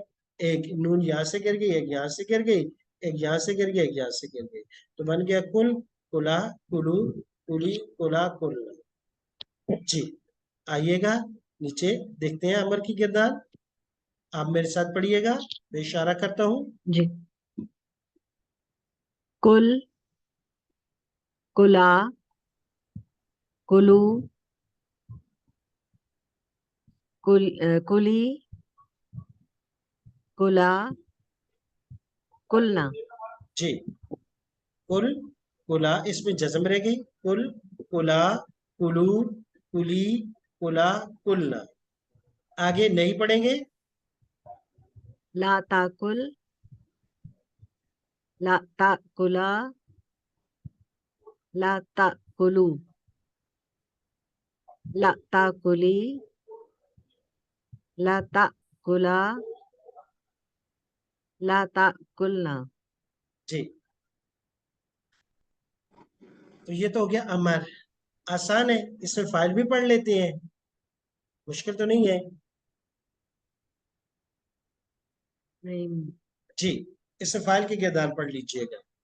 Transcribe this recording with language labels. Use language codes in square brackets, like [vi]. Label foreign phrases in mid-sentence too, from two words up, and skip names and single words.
[ur] ایک نون یہاں سے گر گئی، ایک یہاں سے گر گئی، ایک یہاں سے گر گئی، ایک یہاں سے گر گئی. تو بن گیا [ar] کل، کلا، کلو، کلی، کلا، کل. [ur] جی آئیے گا نیچے دیکھتے ہیں امر کی کردار. آپ میرے ساتھ پڑھیے گا، میں اشارہ کرتا ہوں. [ar] जी كُل كُلا كُلوا كُلي كُلا كُلنَ. [ur] جی [ar] کل، کلا، [ur] اس میں جزم رہ گئی، [ar] کل، کلا، کلو، کلی، کلا، کلنا. [ur] آگے نہیں پڑھیں گے. [ar] لا تأكُل لا تأكُلا لا تأكُلوا لا تأكُلي لا تأكُلا لا تأكُلنَ. [ur] جی تو یہ تو ہو گیا امر. آسان ہے، اس میں فائل بھی پڑھ لیتے ہیں، مشکل تو نہیں ہے. नहीं. جی اس میں فائل کی کردار پڑھ لیجئے گا.